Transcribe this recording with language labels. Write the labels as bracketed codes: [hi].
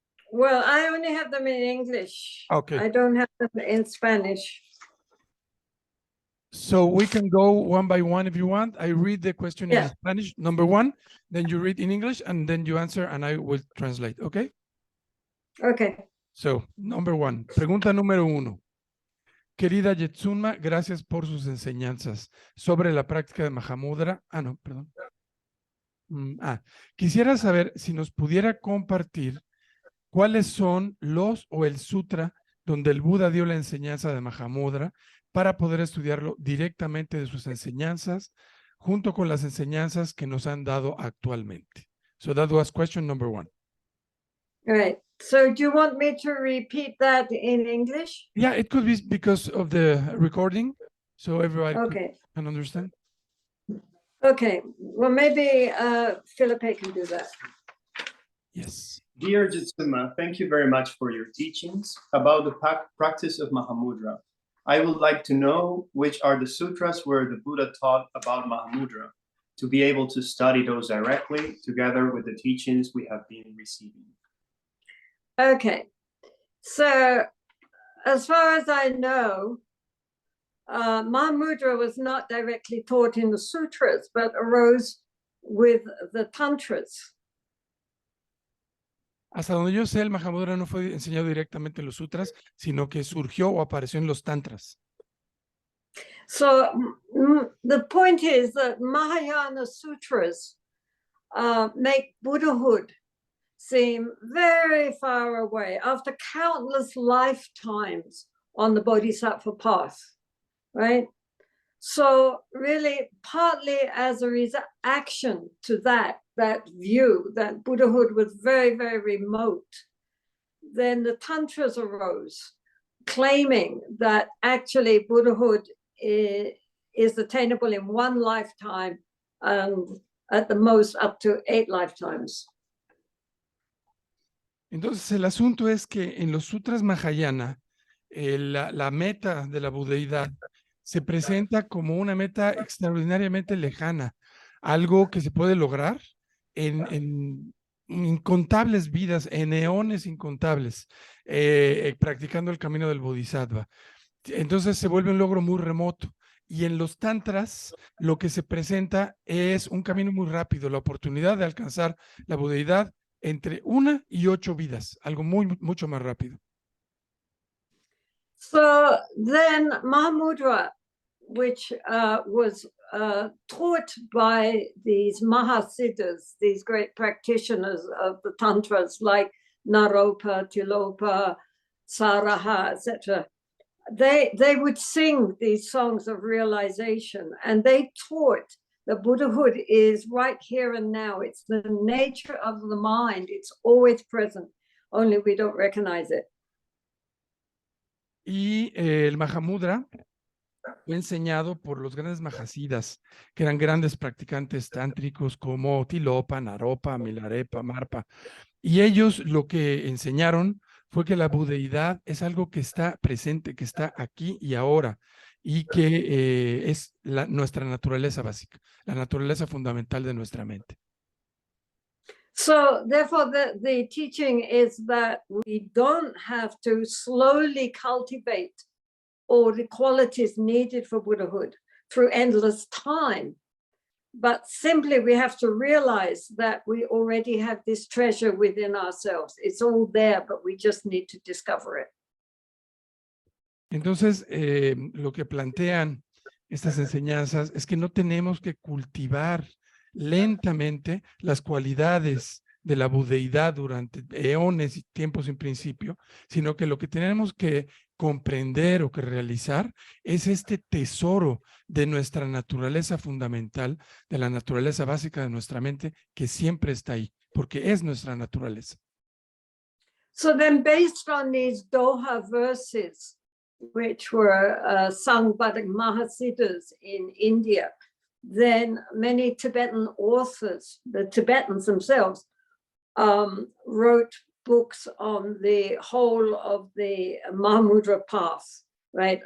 [en] Well, I only have them in English. Okay. I don't have them in Spanish. So we can go one by one if you want. I read the question in Spanish, number one, then you read in English, and then you answer, and I will translate, okay? Okay. So, number one, [es] pregunta número uno. Querida Jetsuma, gracias por sus enseñanzas sobre la práctica de Mahamudra. No, perdón. Quisiera saber si nos pudiera compartir cuáles son los o el sutra donde el Buda dio la enseñanza de Mahamudra para poder estudiarlo directamente de sus enseñanzas junto con las enseñanzas que nos han dado actualmente. [en] So that was question number one. All right. So do you want me to repeat that in English? Yeah, it could be because of the recording, so everybody can understand. Okay. Well, maybe Felipe can do that. Yes. Dear Jitsuma, thank you very much for your teachings about the practice of Mahamudra. I would like to know which are the sutras where the Buddha taught about Mahamudra, to be able to study those directly together with the teachings we have been receiving. Okay. So as far as I know, Mahamudra was not directly taught in the sutras, but arose with the tantras. [es] Hasta donde yo sé, el Mahamudra no fue enseñado directamente en los sutras, sino que surgió o apareció en los tantras. [en] So the point is that Mahayana sutras make Buddhahood seem very far away after countless lifetimes on the Bodhisattva path, right? So really, partly as a reaction to that view that Buddhahood was very, very remote, then the tantras arose, claiming that actually Buddhahood is attainable in one lifetime and at the most up to 8 lifetimes. [es] Entonces, el asunto es que en los sutras Mahayana, la meta de la budeidad se presenta como una meta extraordinariamente lejana, algo que se puede lograr en incontables vidas, en eones incontables, practicando el camino del Bodhisattva. Entonces se vuelve un logro muy remoto. Y en los tantras lo que se presenta es un camino muy rápido, la oportunidad de alcanzar la budeidad entre 1 y 8 vidas, algo mucho más rápido. [en] So then Mahamudra, which was taught by these Mahasiddhas, these great practitioners of the tantras like Naropa, Tilopa, Saraha, etc. They would sing these songs of realization, and they taught that Buddhahood is right here and now. It's the nature of the mind. It's always present, only we don't recognize it. [es] Y el Mahamudra fue enseñado por los grandes Mahasiddhas, que eran grandes practicantes tántricos como Tilopa, Naropa, Milarepa, Marpa. Y ellos lo que enseñaron fue que la budeidad es algo que está presente, que está aquí y ahora, y que es nuestra naturaleza básica, la naturaleza fundamental de nuestra mente. [en] So therefore, the teaching is that we don't have to slowly cultivate all the qualities needed for Buddhahood through endless time. But simply we have to realize that we already have this treasure within ourselves. It's all there, but we just need to discover it. [es] Entonces, lo que plantean estas enseñanzas es que no tenemos que cultivar lentamente las cualidades de la budeidad durante eones y tiempos sin principio, sino que lo que tenemos que comprender o que realizar es este tesoro de nuestra naturaleza fundamental, de la naturaleza básica de nuestra mente, que siempre está ahí, porque es nuestra naturaleza. [en] So then, based on these Doha verses, which were sung by the Mahasiddhas in India, then many Tibetan authors, the Tibetans themselves, wrote books on the whole of the Mahamudra path, right?